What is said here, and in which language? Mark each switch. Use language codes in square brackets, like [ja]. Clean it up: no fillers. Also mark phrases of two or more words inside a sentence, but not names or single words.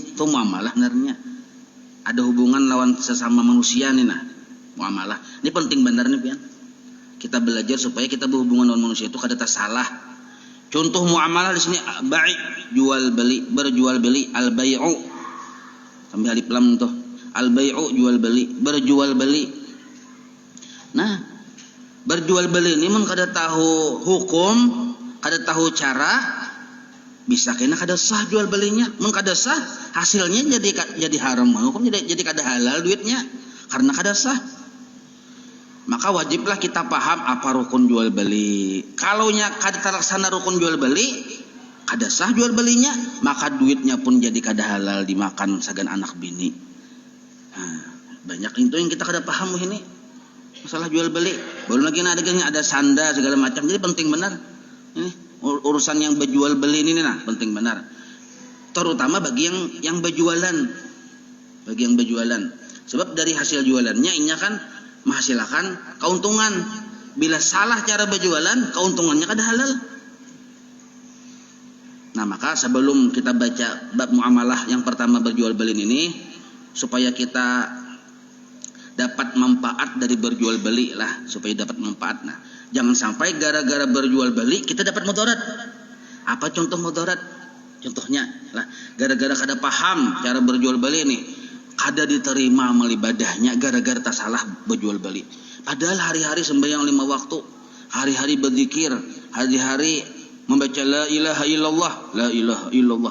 [bjn] Itu muamalah sebenarnya. Ada hubungan lawan sesama manusia nih nah. Muamalah. Ini penting benar nih pian. Kita belajar supaya kita berhubungan dengan manusia itu kada salah. Contoh muamalah di sini bai' jual beli, berjual beli, al bai'u. Sambil [ar] ألف لام [bjn] tuh. Al bai'u jual beli, berjual beli. Nah, berjual beli ini mun kada tahu hukum, kada tahu cara, bisa kena kada sah jual belinya. Mun kada sah, hasilnya jadi haram. Hukum jadi kada halal duitnya karena kada sah. [id] Maka wajiblah kita paham apa rukun jual beli. [bjn] Kalau nya kada terlaksana rukun jual beli, kada sah jual belinya, maka duitnya pun jadi kada halal dimakan sagan anak bini. Nah, banyak itu yang kita kada paham ini. Masalah jual beli. Belum lagi ada sanda segala macam. Jadi penting benar. Ini urusan yang berjual beli ini nah penting benar. [id] Terutama bagi yang berjualan. Bagi yang berjualan. Sebab dari hasil jualannya ini kan menghasilkan keuntungan. [bjn] Bila salah cara berjualan, keuntungannya kada halal. Nah, maka sebelum kita baca bab muamalah yang pertama berjual beli ini, supaya kita dapat manfaat dari berjual beli lah, supaya dapat manfaat. Nah, jangan sampai gara-gara berjual beli kita dapat mudarat. Apa contoh mudarat? Contohnya lah, gara-gara kada paham cara berjual beli nih, kada diterima amal ibadahnya gara-gara tak salah berjual beli. Padahal hari-hari sembahyang 5 waktu, hari-hari berzikir, hari-hari membaca [ar] لا إله إلا الله، لا إله إلا الله.